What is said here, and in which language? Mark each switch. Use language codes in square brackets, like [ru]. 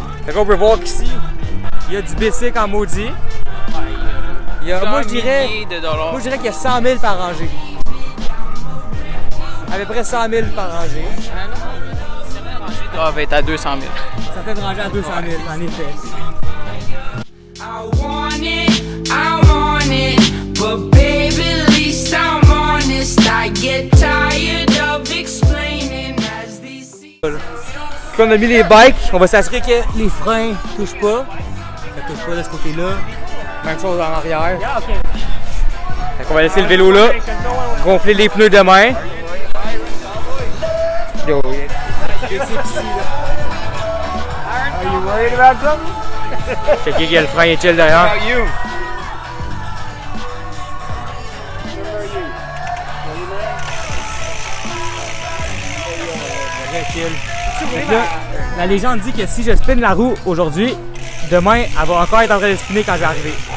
[fr] Fait qu'on peut voir qu'ici, il y a du bicycle en maudit. Moi, je dirais qu'il y a 100 000 par rangée. À peu près 100 000 par rangée. Certaines rangées doivent être à 200 000. Certaines rangées à 200 000, en effet. [en] I want it, but baby, at least I'm honest. I get tired of explaining as these. [fr] Puis on a mis les bikes, on va s'assurer que les freins touchent pas. Ça touche pas de ce côté-là. Même chose en arrière. Fait qu'on va laisser le vélo là, gonfler les pneus demain. [en] Yo, Are you worried about something? [fr] checker que le frein est chill derrière. Donc là, la légende dit que si je spinne la roue aujourd'hui, demain, elle va encore être en train de spinner quand je vais arriver.